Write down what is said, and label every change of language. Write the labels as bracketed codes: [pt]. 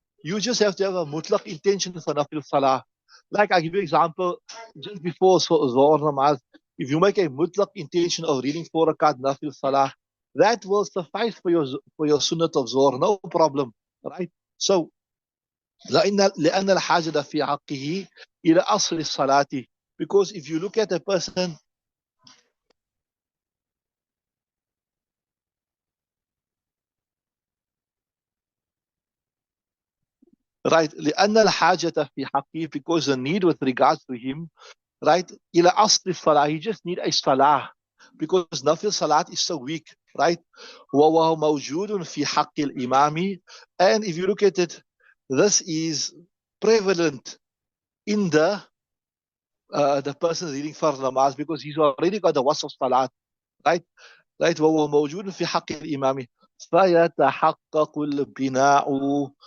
[en] You just have to have a mutlaq intention for nafil salah. Like I give you an example, just before Zohar namaz, if you make a mutlaq intention of reading 4 rakat nafil salah, that will suffice for your sunnat of Zohar, no problem, right? [ar] So لأن الحاجة في حقه إلى أصل الصلاة. [en] Because if you look at a person, right, [ar] لأن الحاجة في حقه, [en] because the need with regards to him, right, [ar] إلى أصل الصلاة, [en] he just need a salah, because nafil salat is so weak, right? [ar] وهو موجود في حق الإمام. [en] And if you look at it, this is prevalent in the person reading fard namaz, because he's already got the was of salat, right? [ar] Right, وهو موجود في حق الإمام فيتحقق البناء.